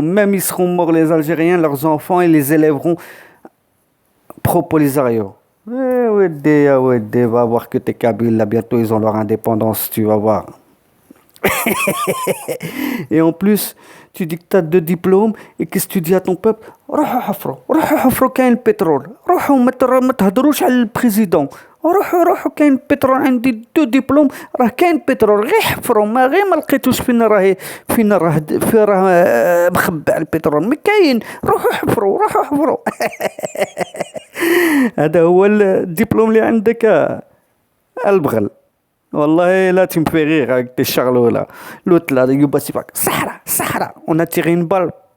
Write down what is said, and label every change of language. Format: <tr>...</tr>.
<fr>Même ils seront morts, les Algériens, leurs enfants, ils les élèveront pro-Polisario. Ouais, ouais, va voir que t'es Kabyles, là, bientôt ils ont leur indépendance, tu vas voir. Et en plus, tu dis que tu as 2 diplômes et qu'est-ce que tu dis à ton peuple?</fr> <ar>روحوا حفروا كاين البترول روحوا ما تهضروش على البريزيدون روحوا كاين البترول عندي 2 دبلوم راه كاين بترول غير حفروا ما لقيتوش فين راه مخبع البترول ما كاين روحوا حفروا هذا هو الدبلوم اللي عندك البغل والله لا tu me fais rire avec tes charlots là.</ar> <fr>L'autre là, Yuba Sifak, Sahara, on a tiré une balle.</fr>